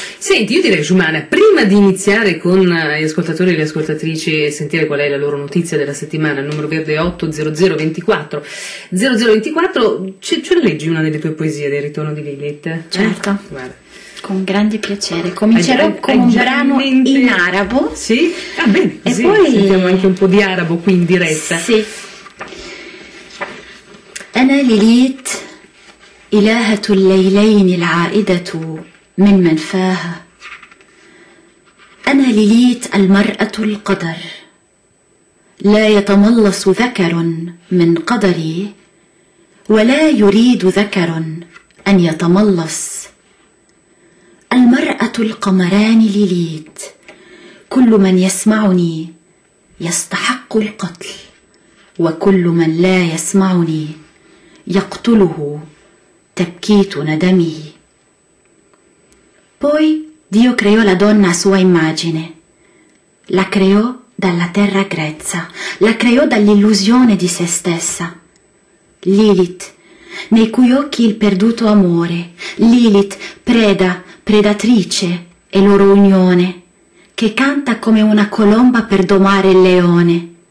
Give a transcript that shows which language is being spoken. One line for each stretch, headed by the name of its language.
Italian: Senti, io direi, Giumana, prima di iniziare con gli ascoltatori e le ascoltatrici e sentire qual è la loro notizia della settimana, il numero verde è 800 24 0024, ce ne leggi una delle tue poesie del ritorno di Lilith? Certo. Guarda. Con grande piacere. Comincerò con un brano in arabo. Sì. Ah, bene. E sì, poi sentiamo anche un po' di arabo qui in diretta. Sì.
Arabic: أنا ليليت إلهة الليلين العائدة من منفاها أنا ليليت المرأة القدر لا يتملص ذكر من قدري ولا يريد ذكر أن يتملص المرأة القمران ليليت كل من يسمعني يستحق القتل وكل من لا يسمعني يقتله تبكيت ندمه.
Italian: Poi Dio creò la donna a sua immagine. La creò dalla terra grezza. La creò dall'illusione di se stessa. Lilith, nei cui occhi il perduto amore. Lilith, preda, predatrice e loro unione, che canta come una colomba per domare il leone.